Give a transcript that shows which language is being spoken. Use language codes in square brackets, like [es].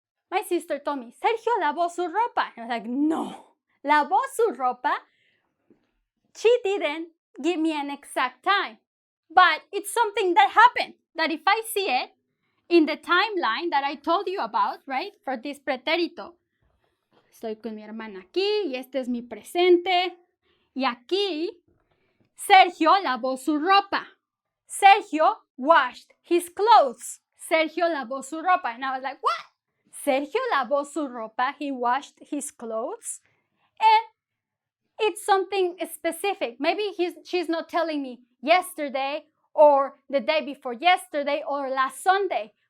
[en] My sister told me, [es] Sergio lavó su ropa. [en] And I was like, no. [es] Lavó su ropa. [en] She didn't give me an exact time. But it's something that happened. That if I see it in the timeline that I told you about, right? For this pretérito. [es] Estoy con mi hermana aquí y este es mi presente. Y aquí, Sergio lavó su ropa. [en] Sergio washed his clothes. [es] Sergio lavó su ropa. [en] And I was like, what? [es] Sergio lavó su ropa. [en] He washed his clothes. And it's something specific. Maybe she's not telling me yesterday or the day before yesterday or last Sunday.